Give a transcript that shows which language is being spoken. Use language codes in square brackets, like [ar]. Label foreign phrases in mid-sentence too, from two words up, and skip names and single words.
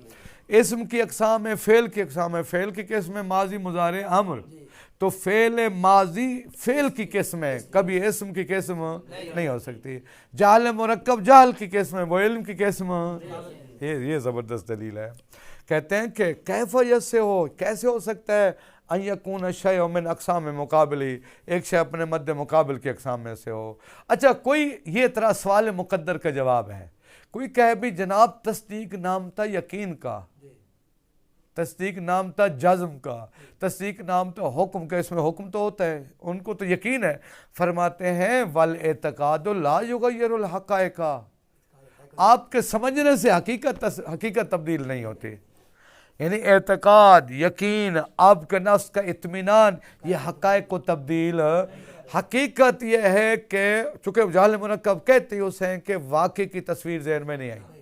[ur] اسم کی اقسام ہے، فعل کی اقسام ہے، فعل کی قسم ہے ماضی مضارع امر، تو فعل ماضی فعل کی قسم ہے، کبھی اسم کی قسم نہیں ہو سکتی۔ جہل مرکب جہل کی قسم ہے، وہ علم کی قسم، یہ زبردست دلیل ہے۔ کہتے ہیں کہ [ar] کیف یسع [ur] ہو، کیسے ہو سکتا ہے [ar] ان یکون الشیء من اقسام مقابلی، [ur] ایک شے اپنے مد مقابل کی اقسام میں سے ہو۔ اچھا کوئی یہ طرح سوال مقدر کا جواب ہے، کوئی کہے بھی جناب تصدیق نام تھا یقین کا، تصدیق نام تھا جزم کا، تصدیق نام تھا حکم کا، اس میں حکم تو ہوتا ہے، ان کو تو یقین ہے۔ [ar] فرماتے ہیں والاعتقاد لا یغیر الحقائق، [ur] آپ کے سمجھنے سے حقیقت تبدیل نہیں ہوتی، یعنی اعتقاد، یقین، آپ کے نفس کا اطمینان، یہ حقائق کو تبدیل، حقیقت یہ ہے کہ چونکہ جہل مرکب کہتے ہیں اسے کہ واقع کی تصویر ذہن میں نہیں آئی۔